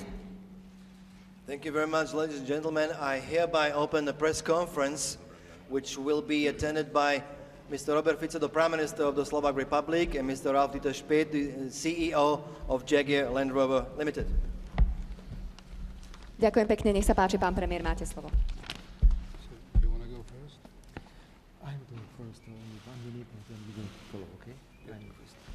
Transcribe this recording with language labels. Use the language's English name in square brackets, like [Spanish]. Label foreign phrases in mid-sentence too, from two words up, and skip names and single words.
[English] Thank you very much, ladies and gentlemen. I hereby open the press conference, which will be attended by Mr. Robert Fico, the Prime Minister of the Slovak Republic, and Mr. Ralf Dieter Speth, the CEO of Jaguar Land Rover Limited. [Slovak] Ďakujem pekne, nech sa páči, pán premiér, máte slovo. [English] You want to go first? I'm going first, only 1 minute and then we're going to follow, okay? I'm first.